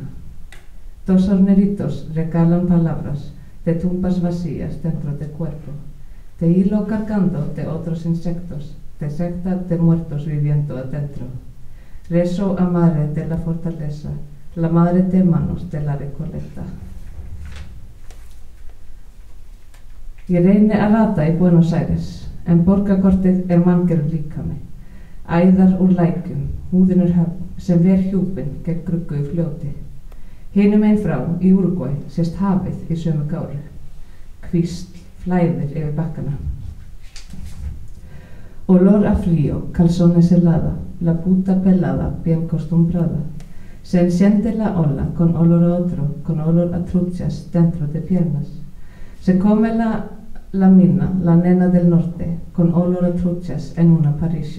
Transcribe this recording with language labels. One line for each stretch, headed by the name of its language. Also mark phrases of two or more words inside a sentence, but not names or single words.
Spanish: Dos horneritos regalan palabras de tumbas vacías dentro del cuerpo, de hilo cargando de otros insectos, de secta de muertos viviendo adentro. Rezo a madre de la fortaleza, la madre de manos de la Recoleta.
Icelandic: Ég reyni að rata í Buenos Aires, en borgarkortið manngerður líkami. Æðar úr lækjum, húðin höfn sem ver hjúpin gegn gruggu í fljóti. Hinum einn frá í Úrúgvæ sést hafið í sömu gáru. Kvísl flæðir yfir bakkana.
Spanish: Olor a frío, calzones helada, la puta pelada, bien costumbrada. Se enciende la ola con olor a otro, con olor a truchas dentro de piernas. Se come la mina, la nena del norte, con olor a truchas en una parrilla.